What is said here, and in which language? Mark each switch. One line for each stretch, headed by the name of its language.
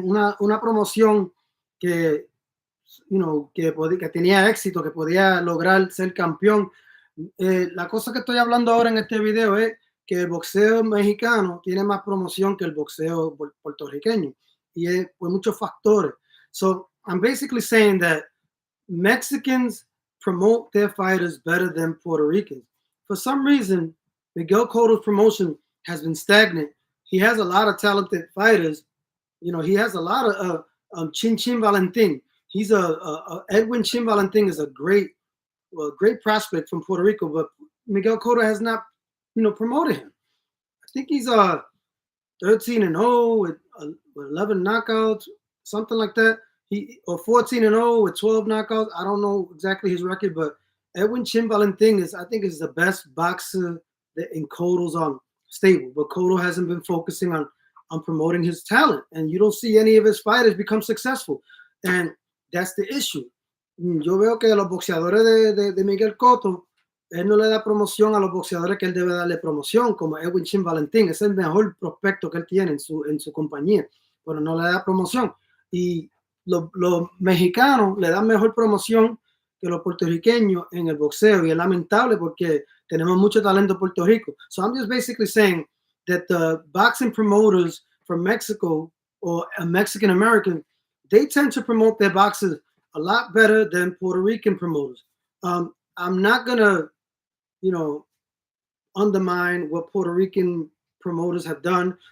Spanish: Una promoción que, que tenía éxito, que podía lograr ser campeón. La cosa que estoy hablando ahora en este video es que el boxeo mexicano tiene más promoción que el boxeo puertorriqueño y es por muchos factores.
English: So I'm basically saying that Mexicans promote their fighters better than Puerto Ricans. For some reason, Miguel Cotto's promotion has been stagnant. He has a lot of talented fighters, He has a lot of Chin Chin Valentin. He's Edwin Chin Valentin is a great prospect from Puerto Rico, but Miguel Cotto has not, promoted him. I think he's 13-0 with 11 knockouts, something like that. Or 14-0 with 12 knockouts. I don't know exactly his record, but Edwin Chin Valentin I think is the best boxer that in Cotto's stable. But Cotto hasn't been focusing on promoting his talent, and you don't see any of his fighters become successful, and that's the issue.
Spanish: Yo veo que los boxeadores de Miguel Cotto, él no le da promoción a los boxeadores que él debe darle promoción, como Edwin Chin Valentin. Es el mejor prospecto que él tiene en su compañía, pero no le da promoción. Y los mexicanos le dan mejor promoción que los puertorriqueños en el boxeo, y es lamentable porque tenemos mucho talento en Puerto Rico.
English: So I'm just basically saying that the boxing promoters from Mexico or a Mexican American, they tend to promote their boxers a lot better than Puerto Rican promoters. I'm not gonna, undermine what Puerto Rican promoters have done.